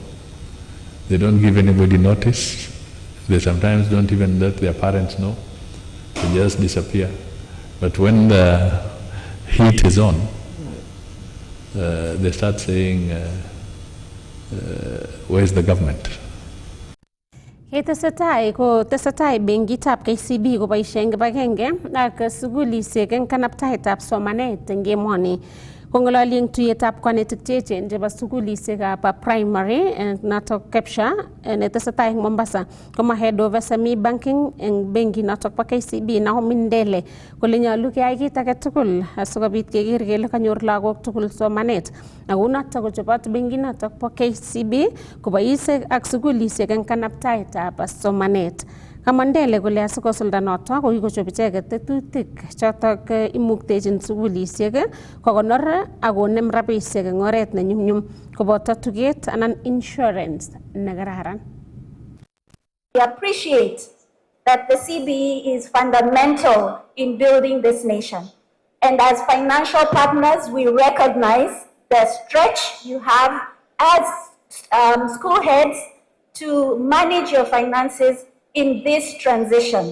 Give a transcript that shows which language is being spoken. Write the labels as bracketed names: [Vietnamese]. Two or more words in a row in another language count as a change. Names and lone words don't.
[English] They don't give anybody notice. They sometimes don't even let their parents know. They just disappear. But when the heat is on, they start saying, where's the government? [Kalenjin] Tesetai benkitab KCB koboisien kibagenge ak sugulisiek eng kanabtaetab somanet eng emoni. Kongololi eng tuyetab konetik cheechen chebo sugulisiekab primary notok Kepsha netesetai eng Mombasa, koma [English] head of SME banking [Kalenjin] eng benki notok bo KCB Naomi Ndele kole nyolu keyai kit age tugul asikobit keker kele kanyor lagok tugul somanet. Ako notok kochobot benki notok bo KCB kobois ak sugulisiek eng kanabtaetab somanet. Kamandele kole asikosulda noto ko kikochob icheket tetutik chotok imuktechin sugulisiek kokonor ak konem rabisiek eng oret ne nyumnyum koboto tuget anan insurance nekararan. [English] We appreciate that the CBE is fundamental in building this nation. And as financial partners, we recognize the stretch you have as school heads to manage your finances in this transition.